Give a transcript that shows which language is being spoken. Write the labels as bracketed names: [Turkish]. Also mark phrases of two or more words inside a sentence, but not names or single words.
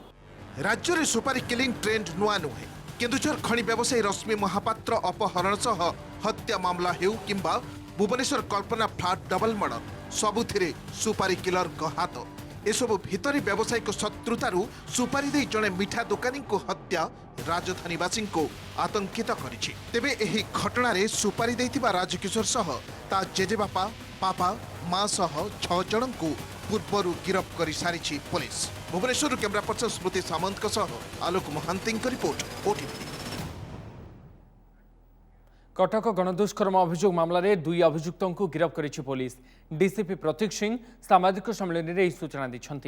[Odia] ରାଜ୍ୟ ରେ ସୁପାରି [English] killing trend [Odia] ନୂଆ ନୁହେଁ କେନ୍ଦୁଝର ଖଣି ବ୍ୟବସାୟୀ ରଶ୍ମି ମହାପାତ୍ର ଅପହରଣ ସହ ହତ୍ୟା ମାମଲା ହେଉ କିମ୍ବା ଭୁବନେଶ୍ୱର କଳ୍ପନା [English] flat double murder [Odia] ସବୁଥିରେ ସୁପାରି କିଲର ହାତ ଏସବୁ ଭିତରେ ବ୍ୟାବସାୟିକ ଶତ୍ରୁତାରୁ ସୁପାରି ଦେଇ ଜଣେ ମିଠା ଦୋକାନୀ କୁ ହତ୍ୟା ରାଜଧାନୀବାସୀ କୁ ଆତଙ୍କିତ କରିଛି। ତେବେ ଏହି ଘଟଣା ରେ ସୁପାରି ଦେଇଥିବା ରାଜକିଶୋର ସହ ତା ଜେଜେବାପା ବାପା ମା ସହ 6 ଜଣ କୁ ପୂର୍ବରୁ ଗିରଫ କରି ସାରିଛି ପୁଲିସ। ଭୁବନେଶ୍ୱର [English] camera person [Odia] ସ୍ମୃତି ସାମନ୍ତ ସହ ଆଲୋକ ମହାନ୍ତି ରିପୋର୍ଟ ଓଟିଭି। କଟକ ଗଣଦୁଷ୍କର୍ମ ଅଭିଯୋଗ ମାମଲା ରେ 2 ଅଭିଯୁକ୍ତଙ୍କୁ ଗିରଫ କରିଛି ପୁଲିସ। ଡିସିପି ପ୍ରତୀକ ସିଂହ ସାମ୍ବାଦିକ ସମ୍ମିଳନୀ ରେ ସୂଚନା ଦେଇଛନ୍ତି।